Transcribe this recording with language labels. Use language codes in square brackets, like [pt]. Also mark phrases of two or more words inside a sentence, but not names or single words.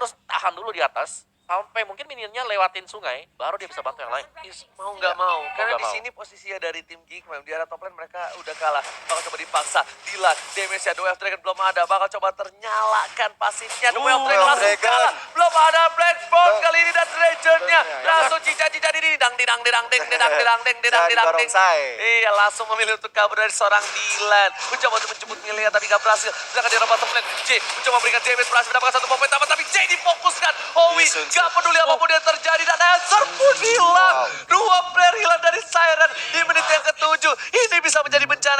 [id] dia harus tahan dulu di atas sampai mungkin minionnya lewatin sungai, baru dia bisa bantu yang lain. Mau nggak mau, karena nggak di mau. sini posisinya dari tim Geek memang di area [en] top lane [id] mereka udah kalah. Bakal coba dipaksa, Dilan, damage-nya The Way of Dragon belum ada, bakal coba ternyalakan pasifnya The Way of Dragon Way of langsung Dragon. kalah. Belum ada Black Bomb Tuh. kali ini dan Dragon-nya Betul, ya. langsung cica-cica di didang didang didang ding didang didang ding didang Jadi didang ding. barongsai. Iya, langsung memilih untuk kabur dari seorang Dilan. Mencoba untuk menjemput Milia tapi nggak berhasil. Sedangkan di rebut [en] top lane, [id] J mencoba memberikan damage, berhasil mendapatkan satu poin tambah tapi J difokuskan. Howie Sun Tzu. nggak peduli apapun yang terjadi dan Answer pun hilang. Wow. Dua player hilang dari Siren di menit yang ke-7. Ini bisa menjadi bencana.